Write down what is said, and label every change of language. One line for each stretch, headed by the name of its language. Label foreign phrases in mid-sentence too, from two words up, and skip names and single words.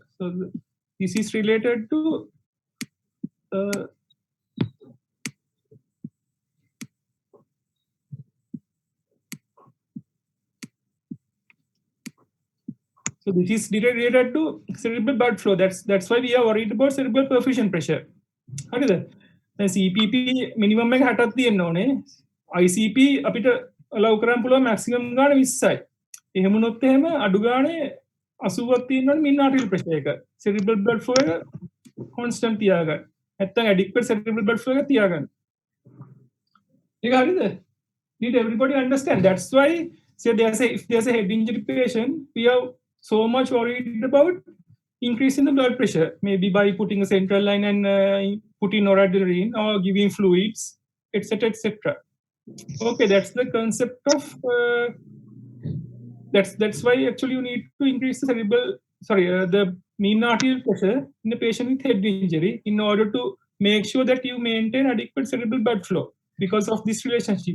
English: So this is related to so this is related to cerebral blood flow. That's why we are worried about cerebral perfusion pressure. CPP minimum
Sinhala: එක 60ක් තියෙන්න ඕනේ. ICP අපිට allow කරන්න පුළුවන් maximum ගාන 20යි. එහෙම වුණොත් එහෙම අඩු ගානේ 80ක් තියෙනවනේ
English: mean arterial pressure
Sinhala: එක.
English: cerebral blood flow
Sinhala: එක constant තියාගන්න. නැත්නම්
English: adequate cerebral blood flow
Sinhala: එක තියාගන්න. ඒක හරිද?
English: Did everybody understand? That's why if there's a head injury patient, we are so much worried about increasing the blood pressure, maybe by putting a central line and putting noradrenaline or giving fluids, etc., etc. Okay, that's the concept of that's why actually you need to increase the cerebral the mean arterial pressure in a patient with head injury in order to make sure that you maintain adequate cerebral blood flow because of this relationship.